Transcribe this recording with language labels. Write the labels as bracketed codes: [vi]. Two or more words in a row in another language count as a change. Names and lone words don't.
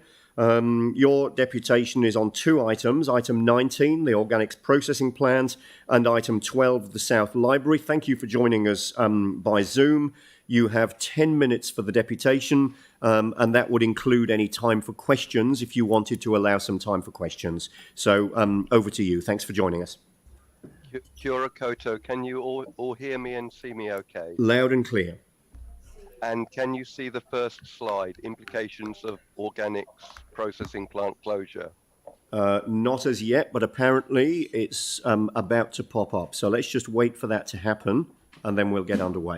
[en] Your deputation is on 2 items, item 19, the organics processing plant, and item 12, the South Library. Thank you for joining us by Zoom. You have 10 minutes for the deputation, and that would include any time for questions if you wanted to allow some time for questions. So over to you. Thanks for joining us. [mi] Kia ora koutou. [en] Can you all hear me and see me okay? Loud and clear. And can you see the first slide, implications of organics processing plant closure? Not as yet, but apparently it's about to pop up. So let's just wait for that to happen, and then we'll get underway.